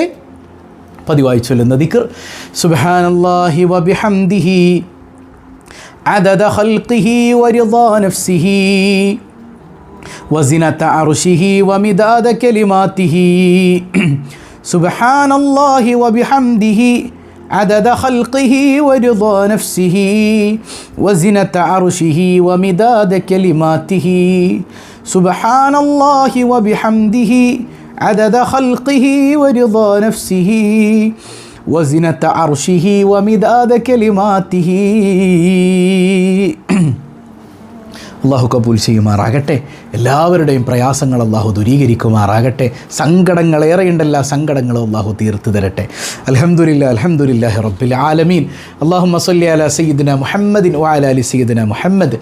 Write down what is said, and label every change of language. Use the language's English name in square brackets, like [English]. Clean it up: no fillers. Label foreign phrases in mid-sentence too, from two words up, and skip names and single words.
[Malayalam] പതിവായി ചൊല്ലുന്ന ദിക്ർ [Arabic] سبحان الله وبحمده عدد خلقه ورضا نفسه وزنة عرشه ومداد كلماته. سبحان الله وبحمده عدد خلقه ورضا نفسه وزنة عرشه ومداد كلماته. سبحان الله وبحمده عدد خلقه ورضا نفسه وزنة عرشه ومداد كلماته. [Malayalam] അള്ളാഹു കബൂൽ ചെയ്യുമാറാകട്ടെ. എല്ലാവരുടെയും പ്രയാസങ്ങൾ അള്ളാഹു ദൂരീകരിക്കുമാറാകട്ടെ. സങ്കടങ്ങളേറെയുണ്ടല്ലോ, സങ്കടങ്ങളും അള്ളാഹു തീർത്തു തരട്ടെ. [Arabic] الحمد لله رب العالمين. اللهم صل على سيدنا محمد وعلى آل سيدنا محمد.